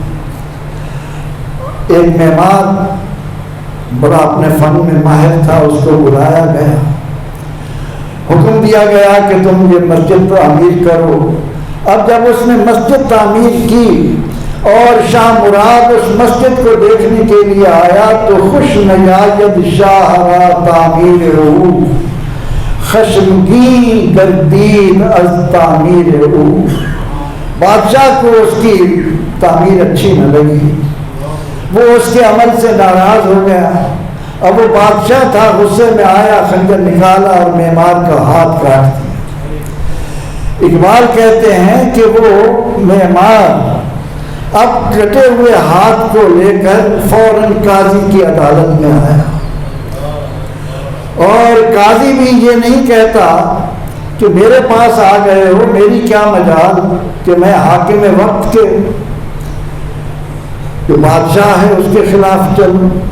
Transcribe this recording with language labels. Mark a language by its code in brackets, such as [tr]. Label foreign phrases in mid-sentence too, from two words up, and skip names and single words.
[ur] ایک معمار بڑا اپنے فن میں ماہر تھا، اس کو بلایا گیا، حکم دیا گیا کہ تم یہ مسجد تعمیر کرو. اب جب اس نے مسجد تعمیر کی اور شاہ مراد اس مسجد کو دیکھنے کے لیے آیا تو [fa] خوش نیاید شاہ را تعمیر رو، [ur] خشمگین گردید از تعمیر رو. بادشاہ کو اس کی تعمیر اچھی نہ لگی، وہ اس کے عمل سے ناراض ہو گیا. اب وہ بادشاہ تھا، غصے میں آیا، خنجر نکالا اور معمار کا ہاتھ کاٹ دیا. اقبال کہتے ہیں کہ وہ معمار اب کٹے ہوئے ہاتھ کو لے کر فوراً قاضی کی عدالت میں آیا، اور قاضی بھی یہ نہیں کہتا کہ میرے پاس آ گئے ہو، میری کیا مجال کہ میں حاکم وقت کے جو بادشاہ ہے اس کے خلاف چلوں.